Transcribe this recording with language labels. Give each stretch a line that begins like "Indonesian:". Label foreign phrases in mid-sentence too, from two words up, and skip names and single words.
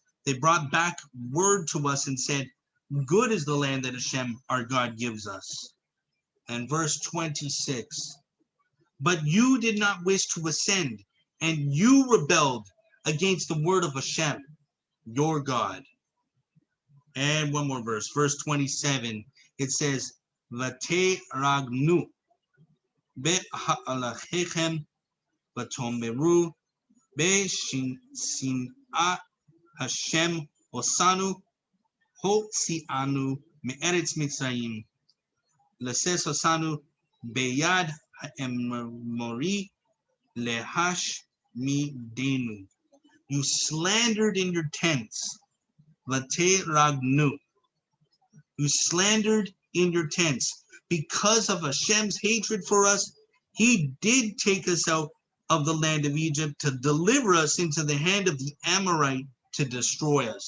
English: They brought back word to us and said, good is the land that Hashem, our God, gives us. And verse 26, but you did not wish to ascend, and you rebelled against the word of Hashem, your God. And one more verse, verse 27, it says,
Hebrew: ותרגנו באהליכם ותאמרו בשנאת השם אתנו הוציאנו מארץ מצרים לתת אתנו ביד האמרי להשמידנו.
English: You slandered in your tents,
Hebrew: ותרגנו.
English: You slandered in your tents. Because of Hashem's hatred for us, he did take us out of the land of Egypt to deliver us into the hand of the Amorite to destroy us.